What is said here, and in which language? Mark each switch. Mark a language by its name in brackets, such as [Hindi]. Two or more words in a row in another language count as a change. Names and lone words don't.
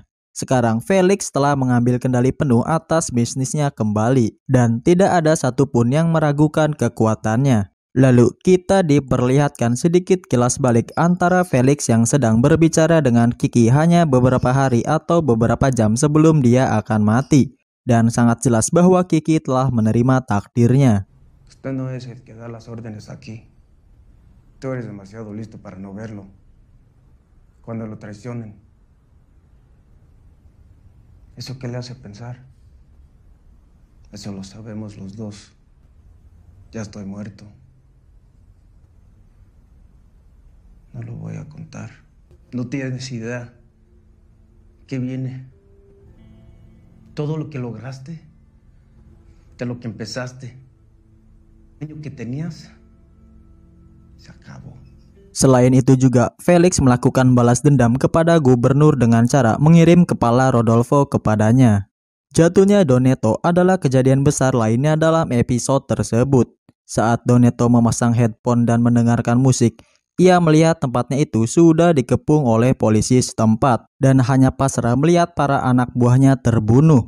[Indonesian] Sekarang Felix telah mengambil kendali penuh atas bisnisnya kembali dan tidak ada satupun yang meragukan kekuatannya. Lalu kita diperlihatkan sedikit kilas balik antara Felix yang sedang berbicara dengan Kiki hanya beberapa hari atau beberapa jam sebelum dia akan mati. Dan sangat jelas bahwa Kiki telah menerima takdirnya. [Spanish] Usted no es el que da las órdenes aquí. Tú eres demasiado listo para no verlo. Cuando lo traicionen. ¿Eso qué le hace pensar? Eso lo sabemos los dos. Ya estoy muerto. No lo voy a contar. No tienes idea. ¿Qué viene? Todo lo que lograste, de lo que empezaste, el sueño que tenías, se acabó. [Indonesian] Selain itu juga, Felix melakukan balas dendam kepada gubernur dengan cara mengirim kepala Rodolfo kepadanya. Jatuhnya Donetto adalah kejadian besar lainnya dalam episode tersebut. Saat Donetto memasang headphone dan mendengarkan musik, ia melihat tempatnya itu sudah dikepung oleh polisi setempat dan hanya pasrah melihat para anak buahnya terbunuh.